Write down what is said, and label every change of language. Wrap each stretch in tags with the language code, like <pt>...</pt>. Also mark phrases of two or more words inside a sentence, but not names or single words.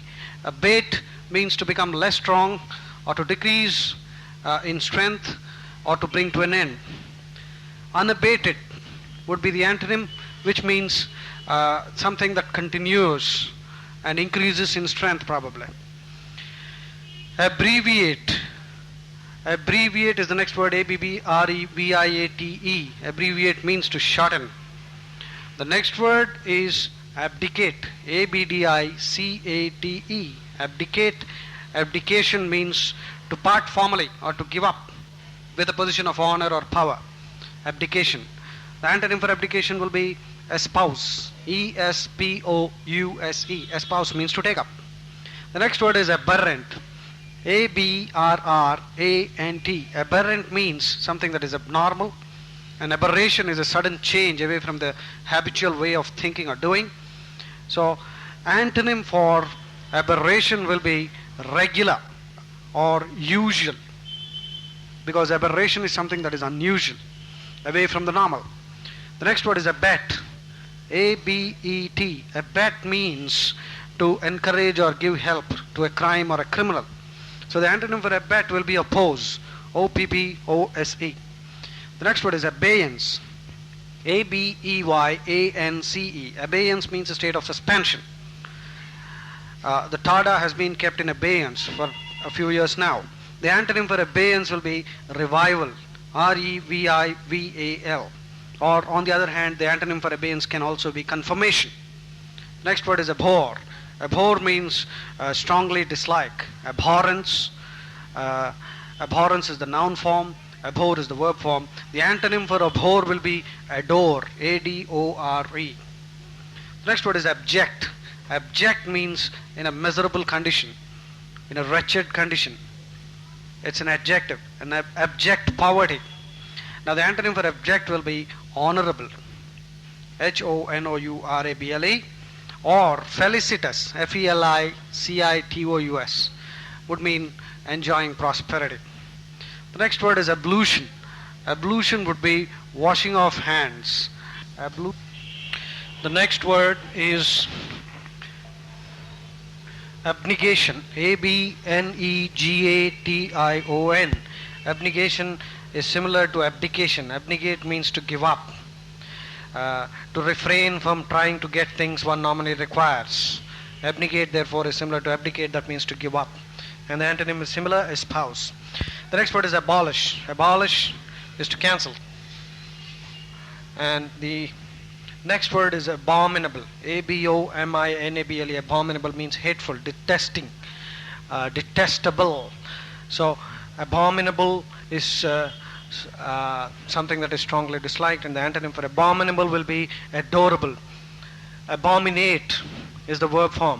<en>Abate means to become less strong or to decrease in strength or to bring to an end. Unabated would be the antonym, which means something that continues and increases in strength probably. Abbreviate. Abbreviate is the next word. A-B-B-R-E-V-I-A-T-E. Abbreviate means to shorten. The next word is abdicate. A-B-D-I-C-A-T-E. Abdicate. Abdication means to part formally or to give up with a position of honor or power. Abdication. The antonym for abdication will be espouse. E-S-P-O-U-S-E. Espouse means to take up. The next word is aberrant. A-B-R-R-A-N-T. Aberrant means something that is abnormal. An aberration is a sudden change away from the habitual way of thinking or doing. So, antonym for aberration will be regular or usual, because aberration is something that is unusual, away from the normal. The next word is abet. A-B-E-T. Abet means to encourage or give help to a crime or a criminal. So the antonym for abet will be oppose. O-P-P-O-S-E. The next word is abeyance. A-B-E-Y-A-N-C-E. Abeyance means a state of suspension. The Tada has been kept in abeyance for a few years now. The antonym for abeyance will be revival. R-E-V-I-V-A-L. Or on the other hand, the antonym for abeyance can also be confirmation. Next word is abhor. Abhor means strongly dislike. Abhorrence. Abhorrence is the noun form. Abhor is the verb form. The antonym for abhor will be adore. A-D-O-R-E. The next word is abject. Abject means in a miserable condition, in a wretched condition. It's an adjective. An abject poverty. Now the antonym for abject will be honorable. H-O-N-O-U-R-A-B-L-E. Or felicitous, F-E-L-I-C-I-T-O-U-S, would mean enjoying prosperity. The next word is ablution. Ablution would be washing off hands. The next word is abnegation. A-B-N-E-G-A-T-I-O-N. Abnegation is similar to abdication. Abnegate means to give up. To refrain from trying to get things one normally requires. Abnegate, therefore, is similar to abdicate. That means to give up. And the antonym is similar, espouse. The next word is abolish. Abolish is to cancel. And the next word is abominable. A-B-O-M-I-N-A-B-L-E. Abominable means hateful, detesting, detestable. So, abominable is something that is strongly disliked, and the antonym for abominable will be adorable. Abominate is the verb form.</en>